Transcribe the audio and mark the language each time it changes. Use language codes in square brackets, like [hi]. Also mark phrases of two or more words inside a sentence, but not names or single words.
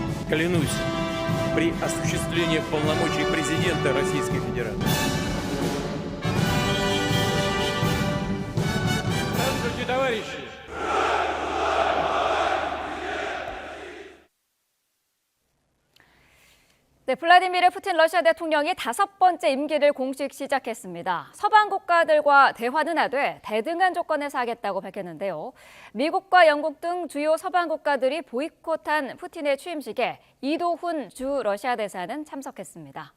[ru] Клянусь при осуществлении полномочий президента Российской Федерации. Здравствуйте, товарищи! [ko] 네, 블라디미르 푸틴 러시아 대통령이 5번째 임기를 공식 시작했습니다. 서방 국가들과 대화는 하되 대등한 조건에서 하겠다고 밝혔는데요. 미국과 영국 등 주요 서방 국가들이 보이콧한 푸틴의 취임식에 이도훈 주 러시아 대사는 참석했습니다.